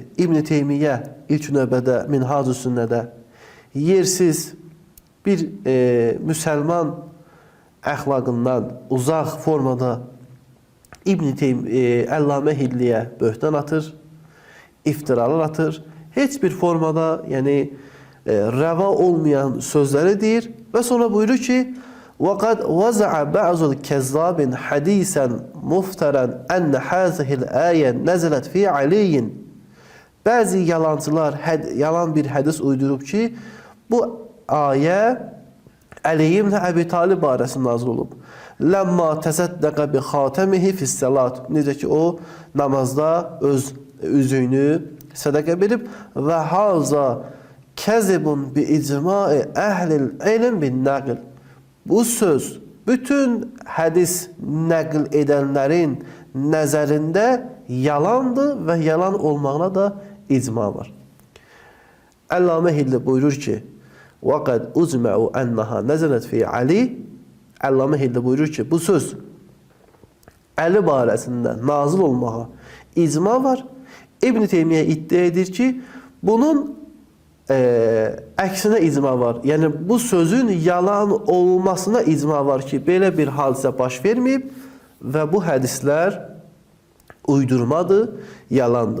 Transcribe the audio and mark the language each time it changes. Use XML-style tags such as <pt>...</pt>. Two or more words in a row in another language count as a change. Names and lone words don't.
<az>İbn Teymiyyə ilk növbədə Minhacü Sünnədə yersiz bir müsəlman əxlaqından uzaq formada Əllamə Hilliyə böhtan atır, iftiralar atır, heç bir formada, yəni rəva olmayan sözləri deyir və sonra buyurur ki,</az> <ar>وَقَدْ وَزَعَ بَعْضُ الْكَذَّابٍ حَدِيثًا مُفْتَرًا أَنَّ هَذِهِ الْآيَةَ نَزَلَتْ فِي عَلِيٍّ.</ar> <az>Bəzi yalancılar yalan bir hədis uydurub ki, bu ayə Əli ibn Əbi Talib barəsində nazil olub.</az> <ar>لَمَّا تَسَدَّقَ بِخَاتَمِهِ فِي السَّلَاتِ.</ar> <az>Necə ki, o namazda öz üzüyünü sədəqə verib və</az> <ar>هذا كذب بإجماع أهل العلم بالنقل.</ar> <az>Bu söz bütün hədis nəql edənlərin nəzərində yalandır və yalan olmağına da icma var. Əllamə Hilli buyurur ki,</az> <ar>وَقَدْ اُزْمَعُوا اَنَّهَا نَزَلَتْ فِي عَلِي</ar> <az>Əllamə Hilli buyurur ki, bu söz Əli barəsində nazil olmağa icma var. İbn Teymiyyə iddia edir ki, bunun əksinə icma var. Yəni, bu sözün yalan olmasına icma var ki, belə bir hadisə baş verməyib və bu hədislər uydurmadır, yalandır.</az>